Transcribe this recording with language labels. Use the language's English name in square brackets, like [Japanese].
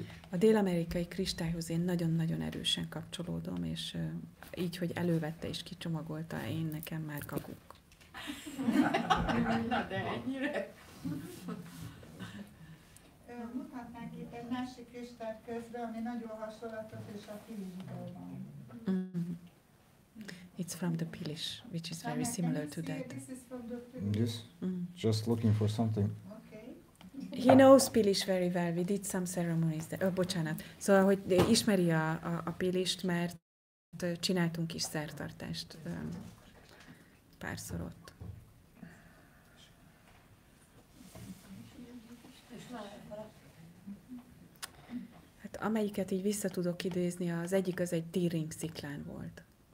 [Hungarian] A dél-amerikai kristályhoz én nagyon-nagyon erősen kapcsolódom, és így, hogy elővette és kicsomagolta, én nekem már kakuk. Na de ennyire. Mutatnánk itt egy másik kristályt közben, ami nagyon hasonlatos, és a pilisből van. [English] It's from the pilish, which is very similar to that. This is from the pilish. Yes. Just looking for something. He knows Pilish very well. We did some ceremonies there. [Hungarian] Bocsánat. Szóval, hogy ismeri a Pilist, mert csináltunk is szertartást párszor ott. Hát amelyiket így vissza tudok idézni, az egyik az egy D-ring sziklán volt.